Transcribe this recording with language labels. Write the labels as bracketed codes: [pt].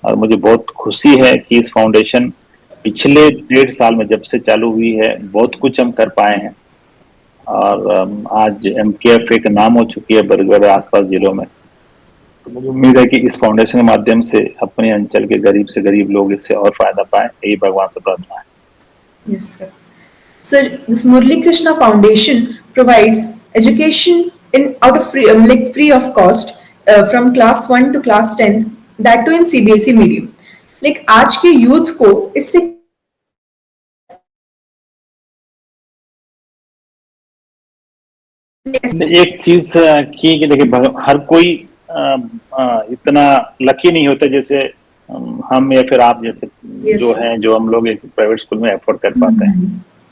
[hi] और मुझे बहुत खुशी है कि इस फाउंडेशन पिछले 1.5 साल में जब से चालू हुई है, बहुत कुछ हम कर पाए हैं। और आज MKF एक नाम हो चुकी है बरगढ़ आसपास जिलों में। तो मुझे उम्मीद है कि इस फाउंडेशन के माध्यम से अपने अंचल के गरीब से गरीब लोग इससे और फायदा पाए, यही भगवान से प्रार्थना है। [en] Yes, sir. Sir, this Murli Krishna Foundation provides education out of free of cost from class 1 to class 10th, that too in CBSE medium. [hi] Like आज के यूथ को इससे एक चीज की कि देखिए, हर कोई इतना लकी नहीं होता जैसे हम या फिर आप जैसे जो हैं, जो हम लोग एक प्राइवेट स्कूल में एफोर्ड कर पाते हैं।